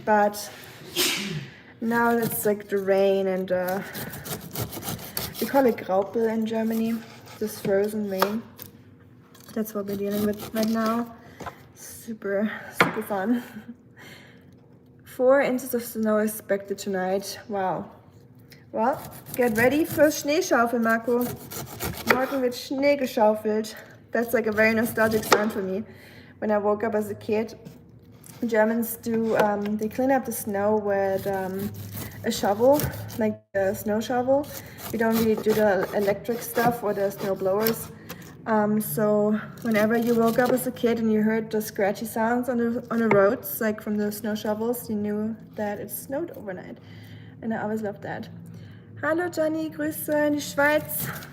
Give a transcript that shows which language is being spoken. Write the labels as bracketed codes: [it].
[en] But now it's like the rain, and we call it Graupel in Germany, this frozen rain. That's what we're dealing with right now. Super, super fun. 4 inches of snow expected tonight. Wow. Well, get ready for Schneeschaufel, Marco. [de] Morgen wird Schnee geschaufelt. [en] That's like a very nostalgic sound for me. When I woke up as a kid, Germans do, they clean up the snow with a shovel, like a snow shovel. We don't really do the electric stuff or the snow blowers. So whenever you woke up as a kid and you heard the scratchy sounds on the roads, like from the snow shovels, you knew that it snowed overnight. And I always loved that. [de] Hallo Gianni, Grüße in die Schweiz.